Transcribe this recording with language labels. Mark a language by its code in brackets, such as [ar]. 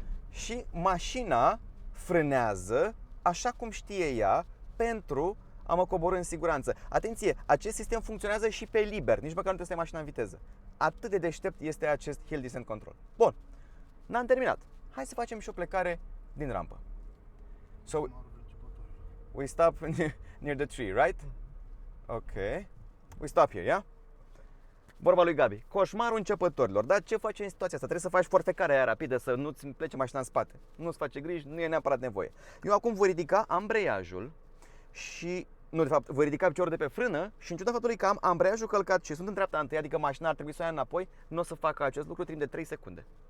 [ro] Și mașina frânează așa cum știe ea pentru a mă coborî în siguranță. Atenție, acest sistem funcționează și pe liber, nici măcar nu trebuie să ai mașina în viteză. Atât de deștept este acest hill descent control. Bun, n-am terminat. Hai să facem și o plecare din rampă. [en] So, we stop near the tree, right? Ok. We stop here, yeah? [ro] Vorba lui Gabi, coșmarul începătorilor. Dar ce faci în situația asta? Trebuie să faci forfecarea aia rapidă, să nu-ți plece mașina în spate. Nu-ți face griji, nu e neapărat nevoie. Eu acum voi ridica ambreiajul și... Nu, de fapt, voi ridica piciorul de pe frână și în ciuda faptului că am ambreiajul călcat și sunt în dreapta întâi, adică mașina ar trebui să o ia înapoi, nu o să facă acest lucru timp de 3 secunde.